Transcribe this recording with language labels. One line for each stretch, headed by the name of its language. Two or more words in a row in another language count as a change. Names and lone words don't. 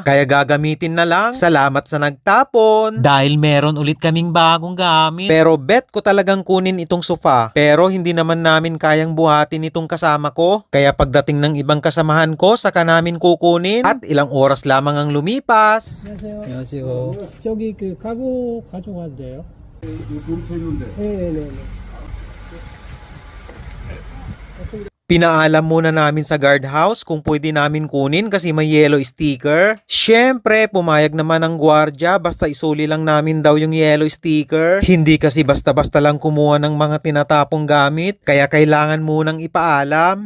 Filipino: Kaya gagamitin na lang. Salamat sa nagtapon. Dahil meron ulit kaming bagong gamit. Pero bet ko talagang kunin itong sofa. Pero hindi naman namin kayang buhatin itong kasama ko. Kaya pagdating ng ibang kasamahan ko, saka namin kukunin. At ilang oras lamang ang lumipas.
Korean: 안녕하세요. 안녕하세요. 저기 그 가구 가져가도 돼요? 이렇게 했는데 네네네.
Filipino: Pinaalam muna namin sa guardhouse kung pwede namin kunin kasi may
English: yellow sticker.
Filipino: Syempre, pumayag naman ang gwardya basta isuli lang namin daw yung
English: yellow sticker.
Filipino: Hindi kasi basta-basta lang kumuha ng mga tinatapong gamit, kaya kailangan munang ipaalam.